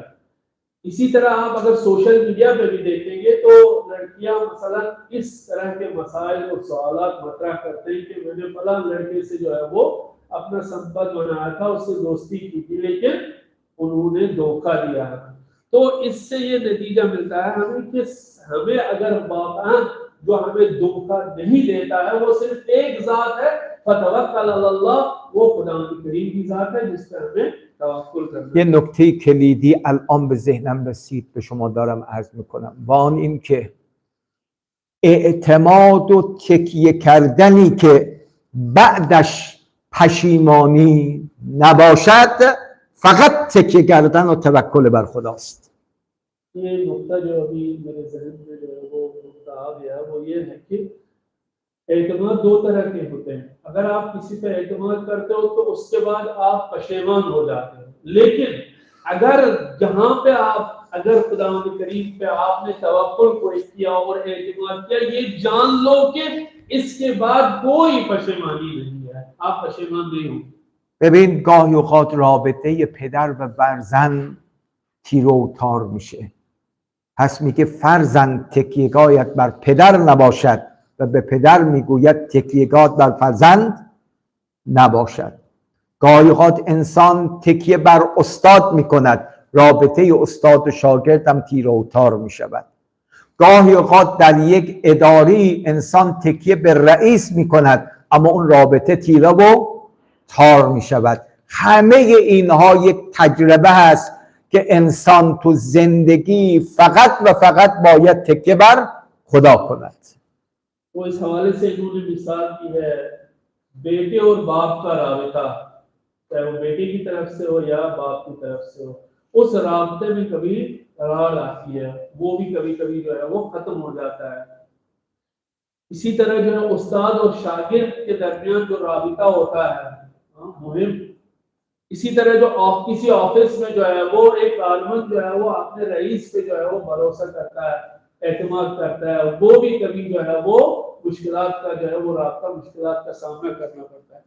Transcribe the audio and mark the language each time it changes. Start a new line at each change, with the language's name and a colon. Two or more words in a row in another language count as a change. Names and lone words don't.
Urdu: اسی طرح آپ اگر
English: social media
Urdu: پہ بھی دیکھیں گے تو لڑکیاں مثلاً اس طرح کے مسائل اور سوالات مطرح کرتے ہیں کہ میں نے فلاں لڑکے سے جو ہے وہ اپنا سمپرک بنایا تھا، اس سے دوستی کی تھی لیکن انہوں نے دھوکا دیا. تو اس سے یہ نتیجہ ملتا ہے ہمیں کہ ہمیں اگر واقعاً جو ہمیں دھوکا نہیں دیتا ہے وہ صرف ایک ذات ہے
Arabic: فتوكل على الله,
Urdu: وہ خدا کریم کی ذات ہے جس پر ہمیں توکل کرنا.
Persian: یه نکته کلیدی الان به ذهنم رسید به شما دارم عرض میکنم و آن این که اعتماد و تکیه کردنی که بعدش پشیمانی نباشد، فقط تکیه کردن و توکل بر خداست.
Urdu: یہ نکتہ جو ابھی میرے ذہن میں جو ہے وہ نکتہ آ گیا وہ یہ ہے کہ اعتماد دو طرح کے ہوتے ہیں. اگر آپ کسی پہ اعتماد کرتے ہو تو اس کے بعد آپ پشیمان ہو جاتے ہو، لیکن اگر جہاں پہ آپ اگر خدا کریم پہ آپ نے توکل کوئی کیا اور اعتماد کیا، یہ جان لو کہ اس کے بعد کوئی پشیمانی نہیں ہے، آپ پشیمان نہیں ہوں گے.
Persian: ببین گاهی اوقات رابطه پدر و فرزند تیر و تار میشه، پس میگه فرزند تکیهگاهت بر پدر نباشد و به پدر میگوید تکیهگاهت بر فرزند نباشد. گاهی اوقات انسان تکیه بر استاد میکند، رابطه استاد و شاگرد هم تیر و تار میشود. گاهی اوقات در یک اداری انسان تکیه به رئیس میکند، اما اون رابطه تیره و تار میشود. همه اینها یک تجربه هست که انسان تو زندگی فقط و فقط باید تکیه بر خدا کند.
Urdu: وہ اس حوالے سے انہوں نے مثال کی ہے بیٹے اور باپ کا رابطہ، چاہے وہ بیٹے کی طرف سے ہو یا باپ کی طرف سے ہو، اس رابطے میں کبھی دراڑ آتی ہے، وہ بھی کبھی کبھی جو ہے وہ ختم ہو جاتا ہے. اسی طرح جو ہے استاد اور شاگرد کے درمیان جو رابطہ ہوتا ہے مہم، اسی طرح جو کسی آفس میں جو ہے وہ ایک عالماً جو ہے وہ اپنے رئیس پہ جو ہے وہ بھروسا کرتا ہے، اعتماد کرتا ہے، وہ بھی کبھی جو ہے وہ مشکلات کا جو ہے وہ راستہ مشکلات کا سامنا کرنا پڑتا ہے.